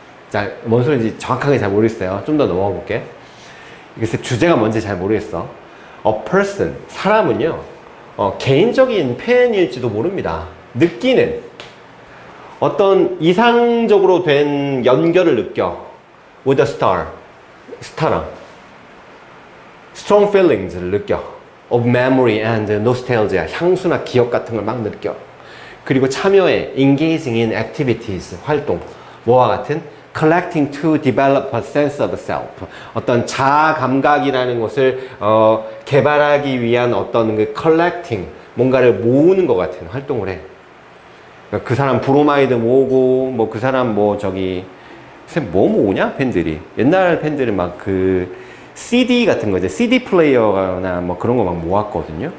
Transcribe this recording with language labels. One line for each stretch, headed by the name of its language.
Korean: 자, 뭔 소리인지 정확하게 잘 모르겠어요. 좀 더 넘어가 볼게. 그래서 주제가 뭔지 잘 모르겠어.
English: A person,
Korean: 사람은요, 개인적인 팬일지도 모릅니다. 느끼는 어떤 이상적으로 된 연결을 느껴.
English: with a star, 스타랑. strong feelings
Korean: 를 느껴.
English: of memory and nostalgia,
Korean: 향수나 기억 같은 걸 막 느껴. 그리고 참여해.
English: engaging in activities, 활동.
Korean: 뭐와 같은?
English: collecting to develop a sense of self.
Korean: 어떤 자아 감각이라는 것을 개발하기 위한 어떤 그 collecting, 뭔가를 모으는 것 같은 활동을 해. 그러니까 그 사람 브로마이드 모으고, 뭐 그 사람 뭐 저기 뭐 모으냐? 팬들이. 옛날 팬들은 막 그 CD 같은 거, 이제 CD 플레이어나 뭐 그런 거 막 모았거든요.